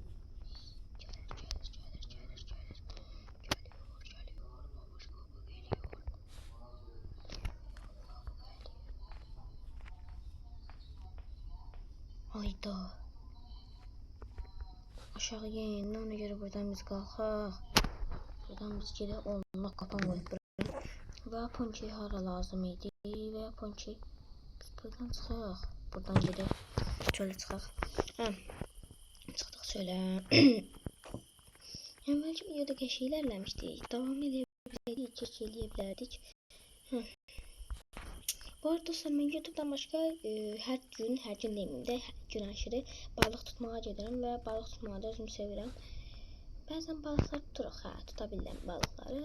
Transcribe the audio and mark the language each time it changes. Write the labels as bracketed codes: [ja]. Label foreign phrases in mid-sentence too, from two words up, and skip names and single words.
[tr] Hayda. [az] Aşağı inin, ona göre buradan biz kalkaq. Buradan biz geri onunla kapan koyup bırakırıq. Weapon şey hara lazım idi. Weapon şey. Biz buradan çıxaq. Buradan gedək. Şöyle çıxaq. Çıxdıq şöyle. Əvvəlki videoda qəşəng ilerlemişdik. [tr] Devam edebilirdik, çekilebilirdik. Bu arada dostlar, ben YouTube'dan başka her gün demeyeyim de gün aşırı balık tutmaya giderim ve balık tutmağı da [az] özüm sevirəm. [tr] Bazen balıklar tuturuq, tutabildim balıkları.